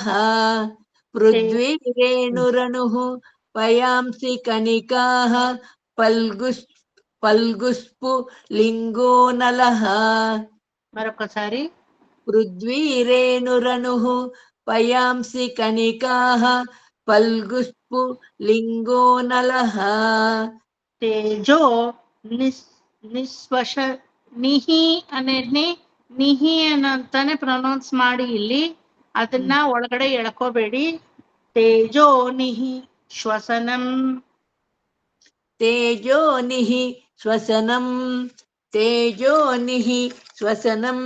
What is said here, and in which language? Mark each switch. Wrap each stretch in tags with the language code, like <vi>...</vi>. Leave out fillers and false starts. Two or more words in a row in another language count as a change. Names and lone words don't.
<sa>పృథ్వీరేణురనుః పయాంసి కణికాః ఫల్గుస్ఫు లింగో నలః.</sa> <te>మరొకసారి.</te> <sa>పృథ్వీరేణురనుః పయాంసి కణికాః ఫల్గుస్ఫు లింగో నలః.</sa> <kn>తేజో ನಿಹಿ ಅನ್ನೋದ್ನಿ ನಿಹಿ ಅನ್ನಂತಾನೆ ಪ್ರೊನೌನ್ಸ್ ಮಾಡಿ ಇಲ್ಲಿ, ಅದನ್ನ ಒಳಗಡೆ ಎಳ್ಕೋಬೇಡಿ.</kn> <sa>ತೇಜೋ ನಿಹಿ ಶ್ವಸನಂ, ತೇಜೋ ನಿಹಿ ಶ್ವಸನಂ, ತೇಜೋ ನಿಹಿ ಶ್ವಸನಂ.</sa>